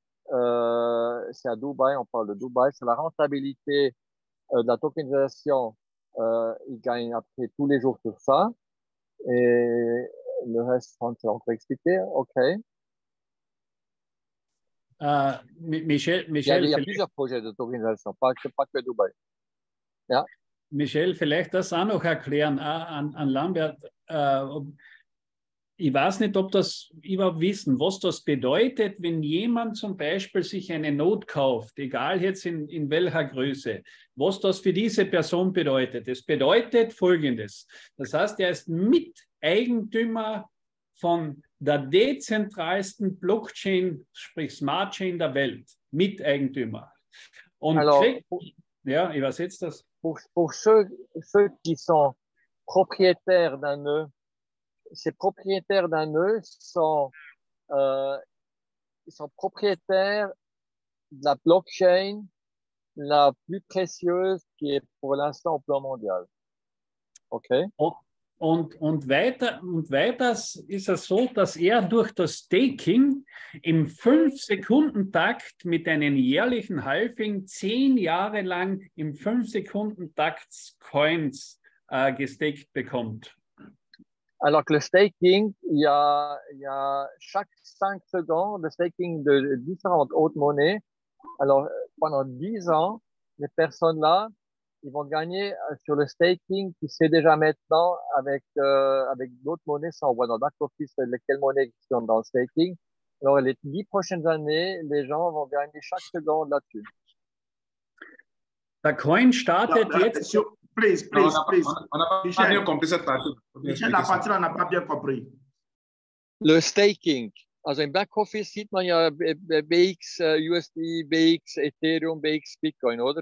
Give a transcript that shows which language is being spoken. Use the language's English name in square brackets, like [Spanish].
[French] C'est à Dubaï, on parle de Dubaï, c'est la rentabilité de la tokenisation. Ils gagnent après tous les jours sur ça. Et le reste, on peut expliquer. OK. Michel, Il y a plusieurs projets de tokenisation, pas que Dubaï. [German] Ja. Michel, vielleicht das auch noch erklären an Lambert. Ich weiß nicht, ob das überhaupt wissen, was das bedeutet, wenn jemand zum Beispiel sich eine Note kauft, egal jetzt in welcher Größe, was das für diese Person bedeutet. Es bedeutet Folgendes. Das heißt, er ist Miteigentümer von der dezentralsten Blockchain, sprich Smart Chain der Welt. Miteigentümer. Und [French] Alors, [German] ja, ich übersetze das. [French] Pour ceux qui sont propriétaires d'un nœud, ces propriétaires d'un nœud sont propriétaires de la blockchain la plus précieuse qui est pour l'instant au plan mondial. Okay? [German] Und weiters ist es so, dass er durch das Staking im 5-Sekunden-Takt mit einem jährlichen Halving 10 Jahre lang im 5-Sekunden-Takt Coins gestaked bekommt. [French] Alors que le staking, il y a chaque 5 secondes de staking de différentes hautes monnaies. Alors, pendant 10 ans, les personnes-là, ils vont gagner sur le staking qui se fait déjà maintenant avec d'autres monnaies. Ça, on voit dans le back-office lesquelles monnaies qui sont dans le staking. Alors, les 10 prochaines années, les gens vont gagner chaque seconde là-dessus. [German] Der Coin startet jetzt... [English] Please. [French] On n'a pas bien compris cette partie. Michel, la partie, on n'a pas bien compris. Le staking. [German] Also im Backoffice sieht man ja BX, USD, BX, Ethereum, BX, Bitcoin, oder?